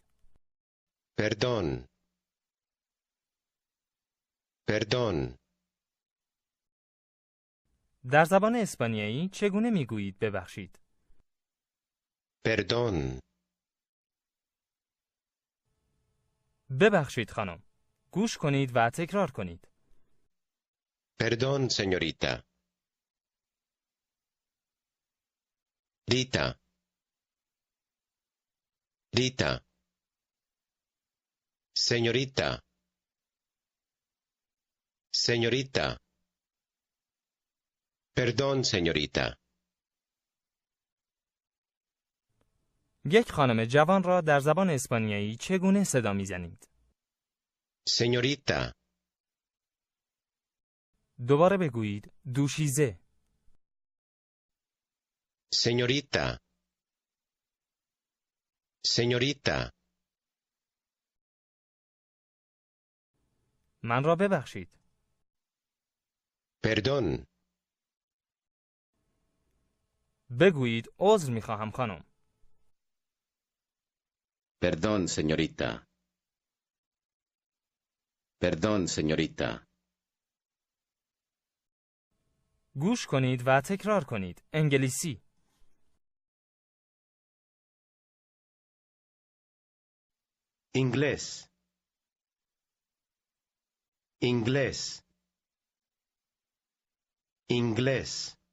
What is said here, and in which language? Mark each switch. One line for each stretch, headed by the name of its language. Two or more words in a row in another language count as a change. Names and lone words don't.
Spanish: Perdón. Perdón.
Persian: در زبان اسپانیایی چگونه میگویید ببخشید؟
Spanish: Perdón.
Persian: ببخشید خانم. گوش کنید و تکرار کنید.
Spanish: Perdón, señorita. Rita. Rita. Señorita. Señorita. Perdón, señorita.
Persian: یک خانم جوان را در زبان اسپانیایی چگونه صدا میزنید؟
Spanish: Señorita.
Persian: دوباره بگویید دوشیزه.
Spanish: Señorita. Señorita.
Persian: من را ببخشید.
Spanish: Perdón.
Persian: بگویید عذر میخواهم خانم.
Spanish: Perdón, señorita. Perdón, señorita.
Persian: گوش کنید و تکرار کنید. انگلیسی.
Spanish: Inglés. Inglés. Inglés.